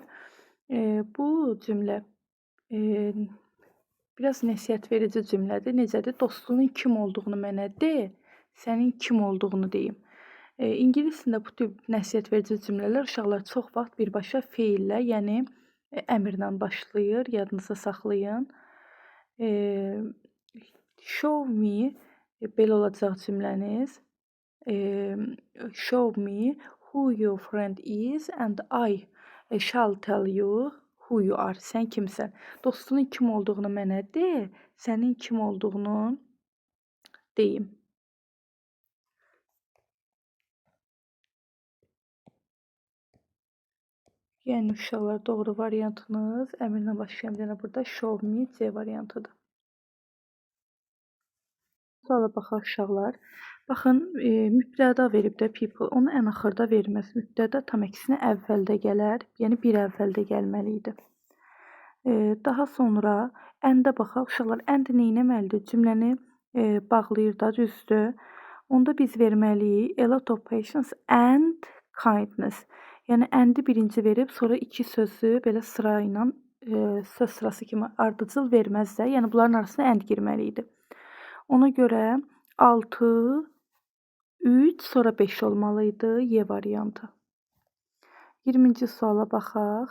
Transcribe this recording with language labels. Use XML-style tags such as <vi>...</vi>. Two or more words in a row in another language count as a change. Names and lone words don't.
<az>Bu cümlə biraz nəsihət verici cümlədir. Necədir? Dostunun kim olduğunu mənə de, sənin kim olduğunu deyim. İngilis dilində bu tip nəsihət verici cümlələr uşaqlar çox vaxt birbaşa feillə, yəni əmrlə başlayır. Yadınızda saxlayın.</az> <en>Show me</en> <az>belə olacaq cümləniz.</az> <en>Show me who your friend is and I shall tell you who you are.</en> <az>Sən kimsən? Dostunun kim olduğunu mənə de, sənin kim olduğunu deyim. Yəni uşaqlar doğru variantınız əmrlə başlayan bir dənə burada</az> <en>show me</en> <az>C variantıdır. Suala baxaq uşaqlar. Baxın, mübtəda verib də people, onu ən axırda verməz. Mübtəda tam əksinə əvvəldə gələr, yəni bir əvvəldə gəlməli idi. Daha sonra əndə baxaq uşaqlar. Ənd nə etməlidir? Cümləni bağlayır da, düzdür. Onda biz verməliyik</az> <en>a lot of patience and kindness.</en> <az>Yəni əndi birinci verib, sonra iki sözü belə sıra ilə söz sırası kimi ardıcıl verməz də. Yəni bunların arasına ənd girməli idi. Ona görə 6, 3, sonra 5 olmalı idi Y variantı. 20-ci suala baxaq.</az>